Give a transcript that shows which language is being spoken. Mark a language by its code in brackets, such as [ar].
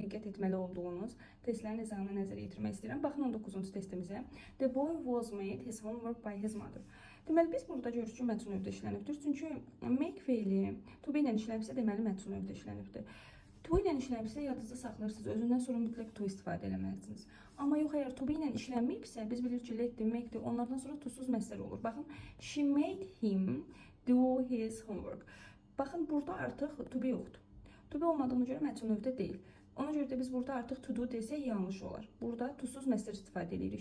[az] hərəkət etməli olduğunuz testlərin izahına nəzərə yetirmək istəyirəm. Baxın 19-cu testimizə. [en] The boy was made his homework by his mother. [az] Deməli, biz burada görürük ki, məncun növdə işlənibdir. Çünki make feili to be ilə işlənibsə, deməli, məncun növdə işlənibdir. To ilə işlənibsə, yadınızda saxlayırsınız. Özündən sonra mütləq to istifadə eləməlisiniz. Amma yox, əgər to be ilə işlənməyibsə, biz bilirik ki, let-dir, make-dir. Onlardan sonra to-suz məsələ olur. [en] Baxın, she made him do his homework. [az] Baxın, burada artıq to be yoxdur. To be olmadığına görə məncun növdə deyil. Ona görə də biz burada artıq to do desək yanlış olar. Burada to-suz məsələ istifadə edirik.